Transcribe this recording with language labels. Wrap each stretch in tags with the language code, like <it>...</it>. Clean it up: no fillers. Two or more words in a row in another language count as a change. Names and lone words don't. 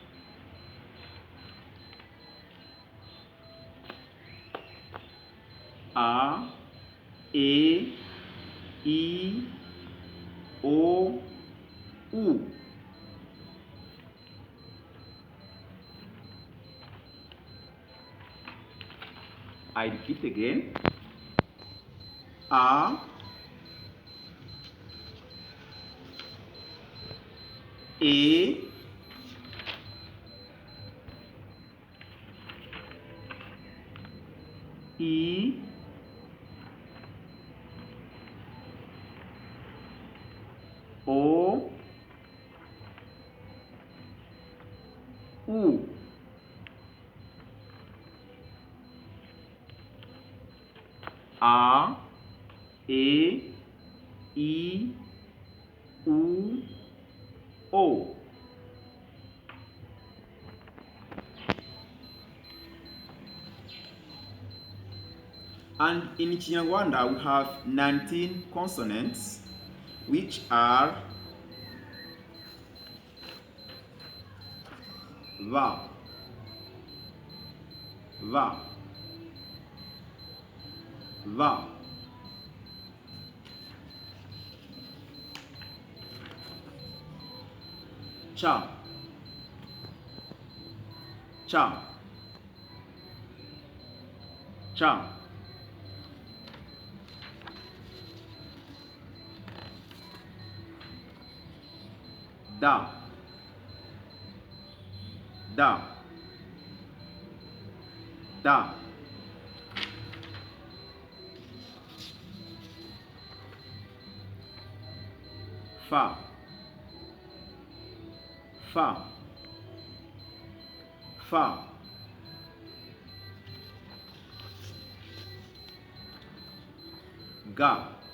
<en>A, E, I, O, U. I repeat again. A, E, I, O, U. A, E, I, U, O. And in Kinyarwanda, we have 19 consonants, which are va, va, va, cha, cha, cha, da, da, da, fa, fa, fa, ga,</en>